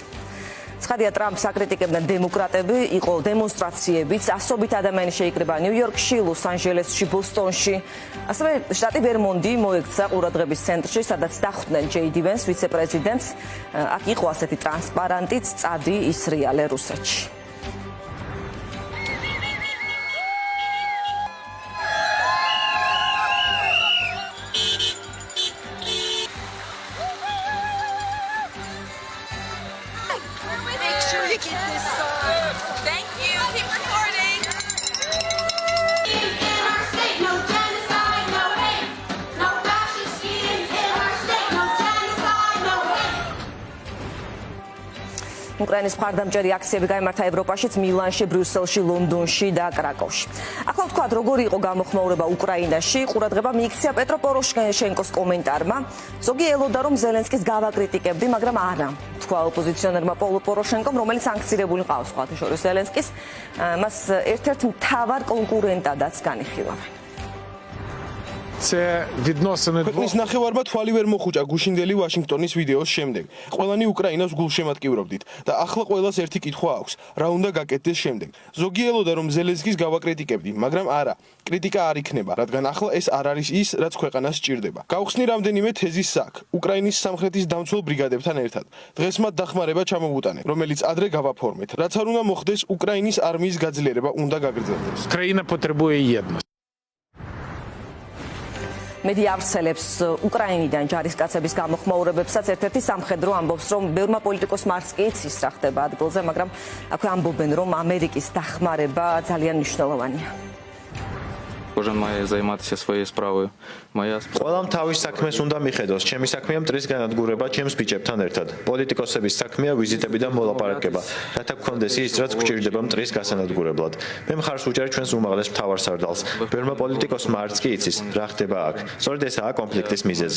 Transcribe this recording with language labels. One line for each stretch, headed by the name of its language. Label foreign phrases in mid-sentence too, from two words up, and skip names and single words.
Georgian: ცხადია, ტრამპს აკრიტიკებდნენ დემოკრატები, იყო დემონსტრაციებიც, ასობით ადამიანი შეიკრიბა ნიუ-იორკში, ლოს-ანჯელესში, ბოსტონში. ასევე შტატი ვერმონტი მოექცა ყურადღების ცენტრში, სადაც დახვდნენ ჯეიდი ვენს, ვიცე-პრეზიდენტს. აქ იყო ასეთი ტრანსპარანტიც, წადი ისრიალე რუსეთში.
English: Make sure you get this song. Thank you. Keep recording. In our state, no genocide, no hate. No fascist schemes in our state, no genocide, no hate.
Georgian: უკრაინის მხარდამჭერი აქციები გაიმართა ევროპაშიც, მილანში, ბრიუსელში, ლონდონში და კრაკოვში. ახლა ვთქვათ, როგორი იყო გამოხმაურება უკრაინაში. ყურადღება მიიქცია პეტრო პოროშენკოს კომენტარმა. ზოგი ელოდა, რომ ზელენსკის გავაკრიტიკებდი, მაგრამ არა. თქვა ოპოზიციონერმა პოლო პოროშენკომ, რომელიც სანქცირებული ყავს სხვათა შორის ზელენსკის, მას ერთ-ერთ მთავარ კონკურენტადაც განიხილავენ.
Ukrainian: Це відносини ქვეყნის двох
Georgian: ნახევარმა თვალი ვერ მოხუჭა გუშინდელი ვაშინგტონის ვიდეოს შემდეგ. ყველანი უკრაინას გულშემატკივრობდით და ახლა ყველას ერთი კითხვა აქვს: რა უნდა გაკეთდეს შემდეგ? ზოგი ელოდა, რომ ზელენსკის გავაკრიტიკებდი, მაგრამ არა, კრიტიკა არ იქნება, რადგან ახლა ეს არ არის ის, რაც ქვეყანას სჭირდება. გავხსნი რამდენიმე თეზის საქ უკრაინის სამხრეთის დამცველ ბრიგადებთან ერთად. დღეს მათ დახმარება ჩამოვუტანეთ, რომელიც ადრე გავაფორმეთ. რაც არ უნდა მოხდეს, უკრაინის არმიის გაძლიერება უნდა გაგრძელდეს.
Ukrainian: країна потребує єдності.
Georgian: მედი ავრცელებს უკრაინიდან ჯარისკაცების გამოხმაურებებსაც. ერთ-ერთი სამხედრო ამბობს, რომ ბევრმა პოლიტიკოსმარს კი იცის რა ხდება ადგილზე, მაგრამ აქვე ამბობენ, რომ ამერიკის დახმარება ძალიან მნიშვნელოვანია.
Ukrainian: Кожен має займатися своєю справою. Моя справа
Georgian: ყველამ თავის საქმეს უნდა მიხედოს. ჩემი საქმეა მტრის განადგურება ჩემს ბიჭებთან ერთად. პოლიტიკოსების საქმეა ვიზიტები და მოლაპარაკება, რათა გქონდეს ის, რაც გვჭირდება მტრის გასანადგურებლად. მე მხარს ვუჭერ ჩვენს უმაღლეს მთავარსარდალს. ბევრმა პოლიტიკოსმა არც კი იცის, რა ხდება აქ. სწორედ ესაა კონფლიქტის მიზეზი.